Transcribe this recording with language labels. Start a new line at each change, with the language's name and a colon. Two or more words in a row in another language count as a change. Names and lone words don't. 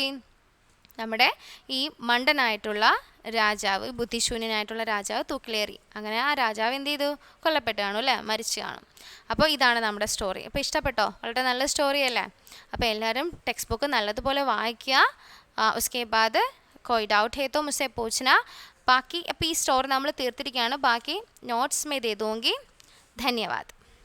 Malayalam: നമ്മുടെ ഈ മണ്ടനായിട്ടുള്ള രാജാവ്, ബുദ്ധിശൂന്യനായിട്ടുള്ള രാജാവ് തൂക്കിലേറി. അങ്ങനെ ആ രാജാവ് എന്ത് ചെയ്തു? കൊല്ലപ്പെട്ട് കാണും അല്ലേ, മരിച്ചു കാണും. അപ്പോൾ ഇതാണ് നമ്മുടെ സ്റ്റോറി. അപ്പോൾ ഇഷ്ടപ്പെട്ടോ? വളരെ നല്ല സ്റ്റോറി അല്ലേ? അപ്പോൾ എല്ലാവരും ടെക്സ്റ്റ് ബുക്ക് നല്ലതുപോലെ വായിക്കുക.
Hindi: उसके बाद कोई डाउट है तो मुझसे पूछना. बाकी अब ये स्टोरी
Malayalam: നമ്മൾ തീർത്തിരിക്കുകയാണ്, ബാക്കി നോട്ട്സ്
Hindi: में दे दूँगी. धन्यवाद.